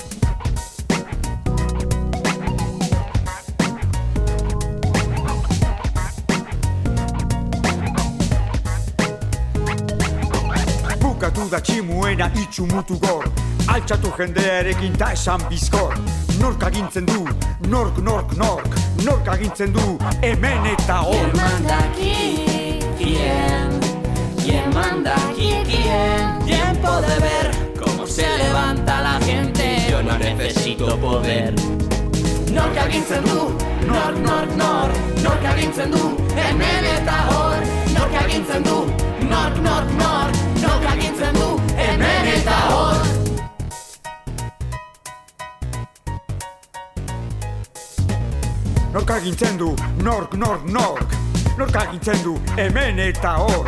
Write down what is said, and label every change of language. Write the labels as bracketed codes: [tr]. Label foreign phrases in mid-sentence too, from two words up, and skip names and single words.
[eu] Bukatu da tximuena itxumutu gor, altxatu jendearekin ta esan bizkor. Nork agintzen du, nork agintzen du, hemen eta hor. [es] ¿Quién manda aquí? Tiempo de ver cómo se levanta la gente. Yo no necesito poder. [eu] Nork agintzen du, nork agintzen du, hemen eta hor. Nork agintzen du, nork agintzen du, hemen eta hor. Nork agintzen du, nork agintzen du, hemen eta hor.